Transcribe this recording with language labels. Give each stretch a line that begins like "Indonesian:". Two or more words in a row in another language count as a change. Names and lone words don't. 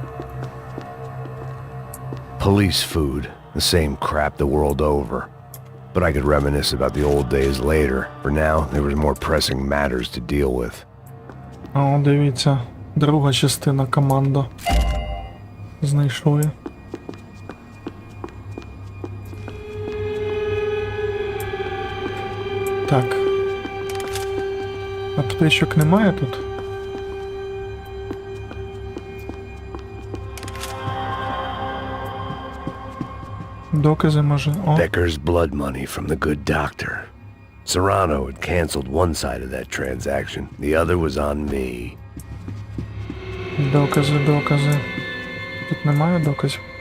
English: Police food, the same crap the world over. But I could reminisce about the old days later. For now, there was more pressing matters to deal with.
Ukrainian: О, дивіться, друга частина команда. Знайшли. Так. Аптечок немає тут? Докази, може. О.
English: Becker's blood money from the good doctor. Serrano had canceled one side of that transaction. The other was on me.
Ukrainian: Докази. Тут немає доказів.